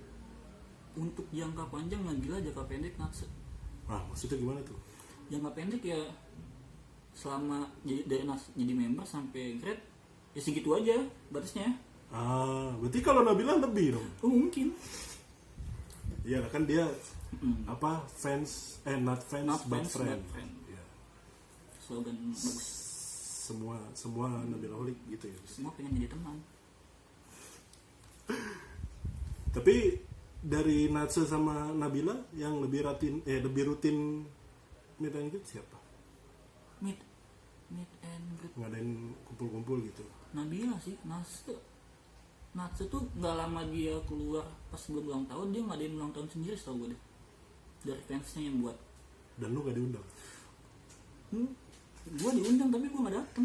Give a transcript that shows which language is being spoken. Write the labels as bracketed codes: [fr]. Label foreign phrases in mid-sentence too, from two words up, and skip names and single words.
[id] Untuk jangka panjang Nabila, jangka pendek Natse. Ah, maksudnya gimana tuh? Jangka pendek ya selama jadi member sampai grade ya segitu aja batasnya. Ah, berarti kalau Nabila lebih dong. Oh mungkin. Iya kan dia apa [en] fans not fans Not but fans, friend. but friend. [id] Iya. Slogan bagus. Semua Nabila Holik gitu ya. Semua pengen jadi teman. Tapi dari Natsa sama Nabila yang lebih rutin [en] meet and greet [id] siapa? [en] Meet and greet. [id] Ngadain kumpul-kumpul gitu. Nabila sih, Natsu tuh nggak lama dia keluar pas sebelum ulang tahun dia ngadain ulang tahun sendiri tau gue deh dari fansnya yang buat. Dan lu gak diundang. Gue diundang tapi gue nggak dateng.